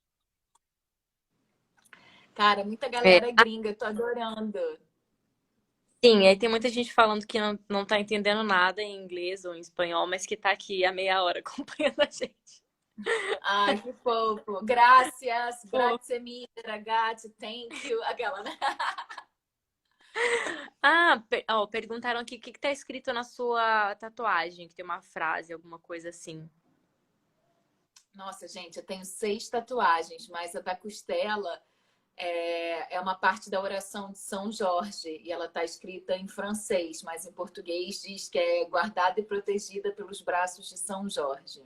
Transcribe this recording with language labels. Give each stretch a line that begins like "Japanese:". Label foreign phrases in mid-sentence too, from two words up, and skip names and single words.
Portuguese: Cara, muita É, galera gringa, eu tô adorando. sim, aí tem muita gente falando que não tá entendendo nada em inglês ou em espanhol, mas que tá aqui há meia hora acompanhando a gente. Ai, que fofo. Gracias, Pô.
Italian: grazie mille, ragazzi,
English: thank you.
Portuguese: Aquela, né? Ó, perguntaram aqui o que tá escrito na sua tatuagem, que tem uma frase, alguma coisa assim. Nossa, gente, eu tenho 6 tatuagens, mas a da costela é uma parte da oração de São Jorge e ela está escrita em francês, mas em português diz que é guardada e protegida pelos braços de São Jorge.